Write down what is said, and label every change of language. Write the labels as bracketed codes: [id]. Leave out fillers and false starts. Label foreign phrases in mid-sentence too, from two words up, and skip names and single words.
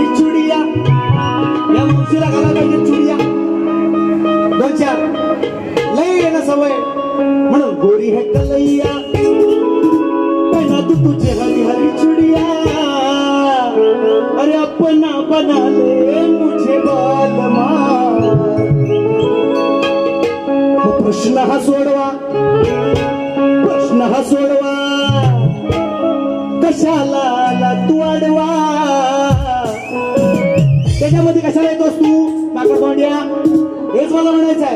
[hi] चुड़िया या मुझे लगाना [mr] पाहिजे चुड़िया 2-4 लई आहे ना सवय म्हणून [hi] गोरी है कलैया पहना दू तुझे हरी हरी चुड़िया अरे अपना बना ले मुझे बालमा. [mr] प्रश्न हा सोडवा कशाला आला तू आडवा. त्याच्यामध्ये कशाला येतोस तू माकड तोंड्या हेच मला म्हणायचं आहे.